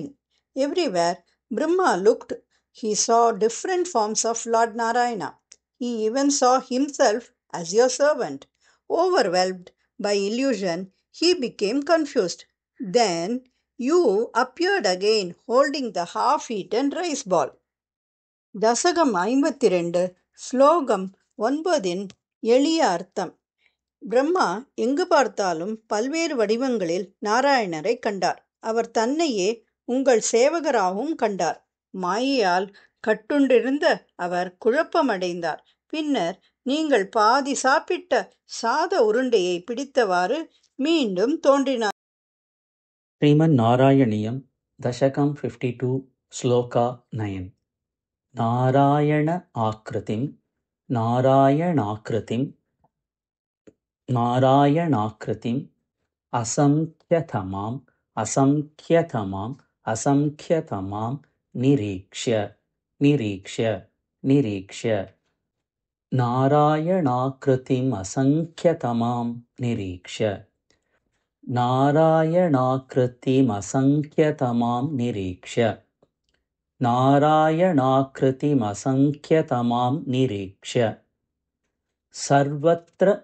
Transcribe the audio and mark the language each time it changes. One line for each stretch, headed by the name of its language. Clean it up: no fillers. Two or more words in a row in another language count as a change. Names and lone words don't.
English: Everywhere Brahma looked, he saw different forms of Lord Narayana. He even saw himself as your servant. Overwhelmed by illusion, he became confused. Then you appeared again holding the half-eaten rice ball.
Tamil: தசகம் 52 ஸ்லோகம் 9 எளிய அர்த்தம். பிரம்மா எங்கு பார்த்தாலும் பல்வேறு வடிவங்களில் நாராயணரை கண்டார். அவர் தன்னையே உங்கள் சேவகராகவும் கண்டார். மாயையால் கட்டுண்டிருந்த அவர் குழப்பமடைந்தார். பின்னர் நீங்கள் பாதி சாப்பிட்ட சாத உருண்டையை பிடித்தவாறு மீண்டும் தோன்றினார்.
Sanskrit: श्रीमन् नारायणीयं दशकं 52 श्लोका 9 नारायणाकृतिम् असंख्यतमां निरीक्ष्य नारायणाकृतिम् असंख्यतमां निरीक्ष्य सर्वत्र